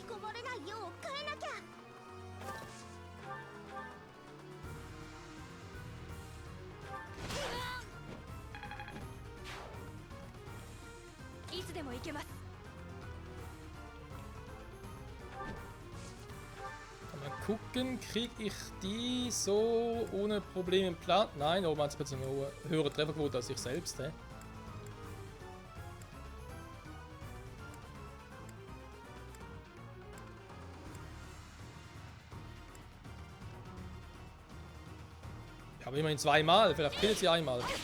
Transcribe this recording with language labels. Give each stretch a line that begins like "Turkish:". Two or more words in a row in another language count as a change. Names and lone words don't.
Japanese: こぼれないよう変えなきゃ。いつでも行けます。
German: Mal gucken, kriege ich die so ohne Probleme platt? Nein, oben hat es plötzlich eine höhere Trefferquote als ich selbst. He? Aber immerhin zweimal, vielleicht killt sie einmal.